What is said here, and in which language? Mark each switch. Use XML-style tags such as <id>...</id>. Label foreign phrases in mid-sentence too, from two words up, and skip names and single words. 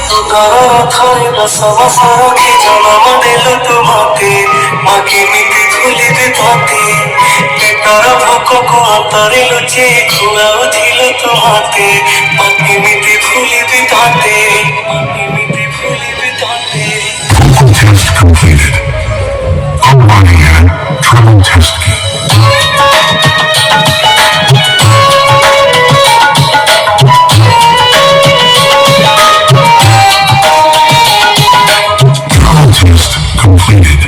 <or>ଥରେ ଦଶ ମାସ ରଖି ଜନମ ଦେଲୁ ତୁ ମତେ, ମା କେମିତି ଭୁଲିବି ତତେ। ପେଟର ଭୋକକୁ ହାତରେ ଲୁଚେଇ ଖୁଆଉଥିଲୁ ତୁ ମତେ, ମା କେମିତି ଭୁଲିବି ତତେ, ମା କେମିତି ଭୁଲିବି ତତେ।</or> <en>Test completed. Ambani and Trouble Test Key. Test completed.</en>